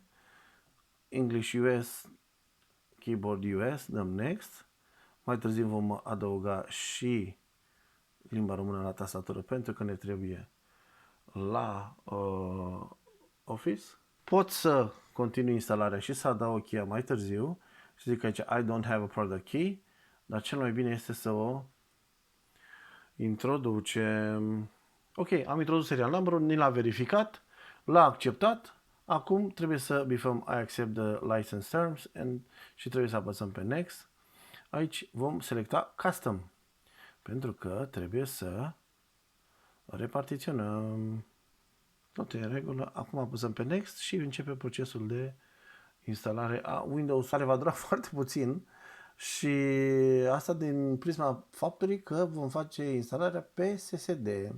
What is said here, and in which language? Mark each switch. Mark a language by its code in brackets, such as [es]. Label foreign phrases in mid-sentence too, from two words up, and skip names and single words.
[en] English US, Keyboard US, [ro] dăm Next. Mai târziu vom adăuga și limba română la tastatură pentru că ne trebuie la Office. Pot să continui instalarea și să adaug cheia mai târziu și zic aici [en] I don't have a product key, [ro] dar cel mai bine este să o introducem. Ok, am introdus [en] serial number- [ro] ul, ni l-a verificat, l-a acceptat. Acum trebuie să bifăm [en] I accept the license terms [ro] și trebuie să apăsăm pe Next. Aici vom selecta Custom pentru că trebuie să repartiționăm. Tot e în regulă. Acum apăsăm pe Next și începe procesul de instalare a Windows, care va dura foarte puțin și asta din prisma faptului că vom face instalarea pe SSD.